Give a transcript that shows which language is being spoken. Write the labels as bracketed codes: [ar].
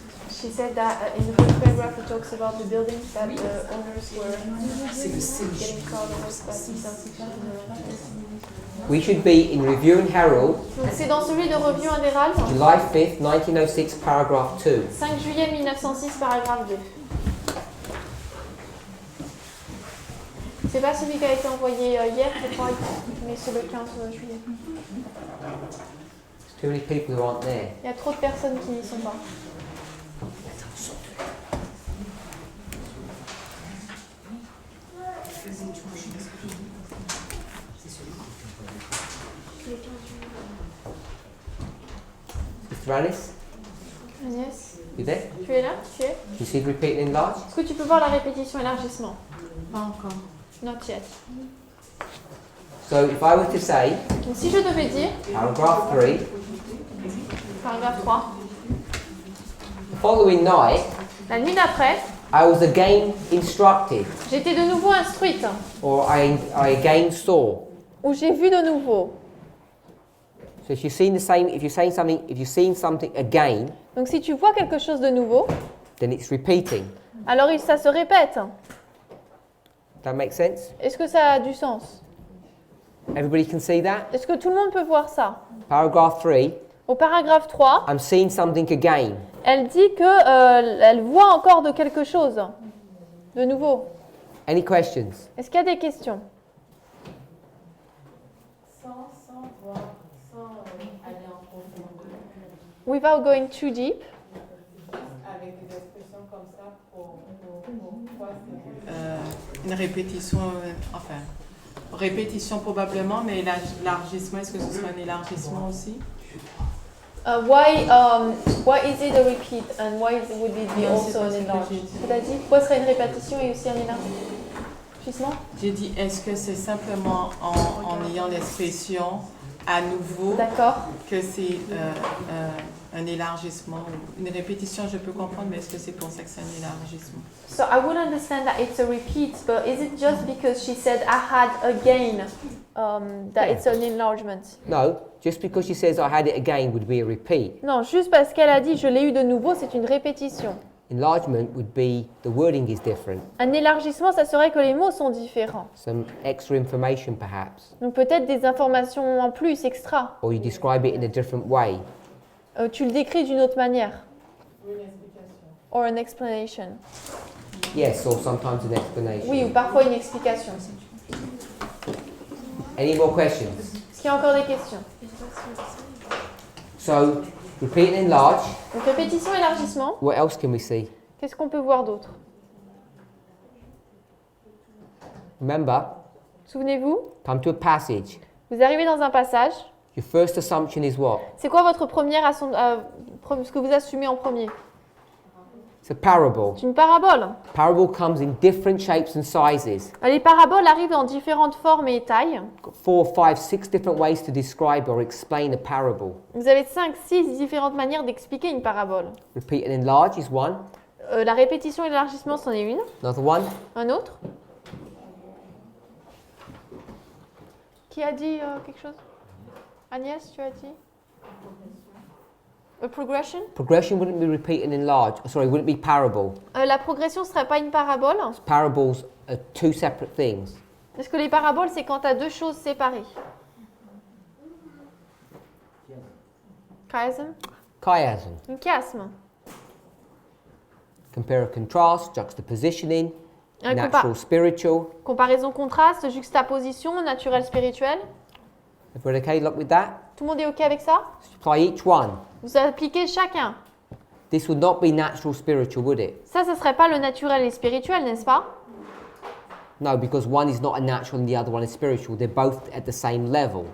[en] She said that in the first paragraph it talks about the buildings that the owners were getting proud of, but it doesn't We should be in Review and Herald, [fr] Donc c'est dans celui de Review and Herald, [en] July 5th, 1906, paragraph 2. [fr] 5 juillet 1906, paragraphe 2. C'est pas celui qui a été envoyé hier, je crois, mais c'est le 15 juillet. [en] There's too many people who aren't there. [fr] Il y a trop de personnes qui n'y sont pas. [en] Sister Alice, [fr] Agnès, [en] you there? [fr] tu es là? Tu es? [en] Can you see repeat and enlarge? [fr] Est-ce que tu peux voir la répétition élargissement? pas encore. [en] Not yet. So if I were to say, [fr] Donc si je devais dire, [en] paragraph 3, [fr] paragraphe 3, [en] the following night, [fr] la nuit d'après, [en] I was again instructed, [fr] j'étais de nouveau instruite, [en] or I again saw. [fr] ou j'ai vu de nouveau. [en] So if you've seen the same, if you're saying something, if you've seen something again, [fr] Donc si tu vois quelque chose de nouveau, [en] then it's repeating. [fr] alors ça se répète. [en] That make sense? [fr] Est-ce que ça a du sens? [en] Everybody can see that? [fr] Est-ce que tout le monde peut voir ça? [en] Paragraph 3, [fr] Au paragraphe 3, [en] I'm seeing something again. [fr] elle dit que elle voit encore de quelque chose, de nouveau. [en] Any questions? [fr] Est-ce qu'il y a des questions? [en] Without going too deep. [fr] Avec des expressions comme ça pourquoi une répétition, enfin, répétition probablement, mais l'élargissement, est-ce que ce sera un élargissement aussi? [en] Why is it a repeat and why would it be [fr] Non, c'est [en] also [fr] pas [en] an [fr] ce que [en] enlargement? [fr] j'ai dit. C'est-à-dire, pourquoi serait une répétition et aussi un élargissement? J'ai dit, est-ce que c'est simplement en ayant l'expression à nouveau D'accord. que c'est un élargissement? Une répétition, je peux comprendre, mais est-ce que c'est pour ça que c'est un élargissement? [en] So I would understand that it's a repeat, but is it just because she said I had again that it's an enlargement? No, just because she says I had it again would be a repeat. [fr] Non, juste parce qu'elle a dit je l'ai eu de nouveau, c'est une répétition. [en] Enlargement would be the wording is different. [fr] Un élargissement, ça serait que les mots sont différents. [en] Some extra information perhaps. [fr] Donc peut-être des informations en plus, extra. [en] Or you describe it in a different way. [fr] Tu le décris d'une autre manière. [en] Or an explanation. Yes, or sometimes an explanation. [fr] Oui, ou parfois une explication. [en] Any more questions? [fr] Est-ce qu'il y a encore des questions? [en] So, repeat and enlarge. [fr] Donc répétition, élargissement. [en] What else can we see? [fr] Qu'est-ce qu'on peut voir d'autre? [en] Remember, [fr] Souvenez-vous, [en] come to a passage. [fr] vous arrivez dans un passage. [en] Your first assumption is what? [fr] C'est quoi votre première ce que vous assumez en premier? [en] It's a parable. [fr] C'est une parabole. [en] Parable comes in different shapes and sizes. [fr] Les paraboles arrivent en différentes formes et tailles. [en] Got 4, 5, 6 different ways to describe or explain a parable. [fr] Vous avez 5, 6 différentes manières d'expliquer une parabole. [en] Repeat and enlarge is one. [fr] La répétition et l'élargissement, c'en est une. [en] Another one. [fr] Un autre? Qui a dit quelque chose? Agnès, tu as dit? [en] A progression? Progression wouldn't be repeat and enlarge. Sorry, wouldn't be parable. [fr] La progression ne serait pas une parabole. [en] Parables are two separate things. [fr] Est-ce que les paraboles, c'est quand tu as deux choses séparées? [en] Chiasm? Chiasm. [fr] Une chiasme. [en] Compare and contrast, juxtapositioning, [fr] Un [en] natural, spiritual. [fr] comparaison contraste, juxtaposition, naturel spirituel. [en] Everybody okay? Look with that? [fr] Tout le monde est OK avec ça? [en] Apply each one. [fr] Vous appliquez chacun. [en] This would not be natural, spiritual, would it? [fr] Ça, ce ne serait pas le naturel et spirituel, n'est-ce pas? [en] No, because one is not a natural and the other one is spiritual. They're both at the same level.